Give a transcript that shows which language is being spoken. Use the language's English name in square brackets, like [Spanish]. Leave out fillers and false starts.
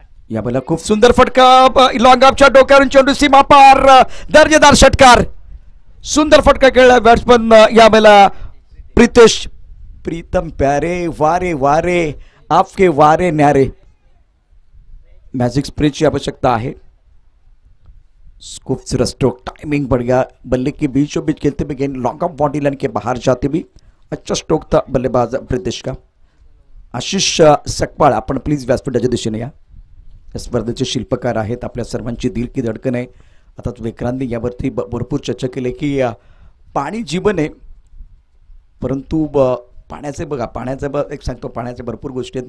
[Marathi] यावेळेला खूप सुंदर फटका लॉंग ऑफच्या डोक्यावरून चेंडू सीमा पार. दर्जेदार षटकार. सुंदर फटका खेळला बॅट्समन यावेळेला प्रीतम प्यारे. [Hindi] वारे वारे आपके वारे न्यारे. [Marathi] मॅजिक स्प्रेची आवश्यकता आहे. [Hindi] खूबसूरत स्ट्रोक. टाइमिंग बढ़ गया. बल्ले के बीचों बीच खेलते हुए गेंद लॉन्ग ऑफ बॉडी लाइन के बाहर जाते भी अच्छा स्ट्रोक था बल्लेबाज प्रीतेश का. [Marathi] आशिष सकपाळ आपण प्लीज व्यासपीठाच्या दिशेने या. स्पर्धेचे शिल्पकार आहेत. आपल्या सर्वांची [Hindi] दिल की धडकन [Marathi] आहे. आता विक्रांतने यावरती भरपूर चर्चा केली की पाणी जीवन आहे, परंतु पाण्याचे बघा पाण्याचं एक सांगतो पाण्याच्या भरपूर गोष्टी आहेत.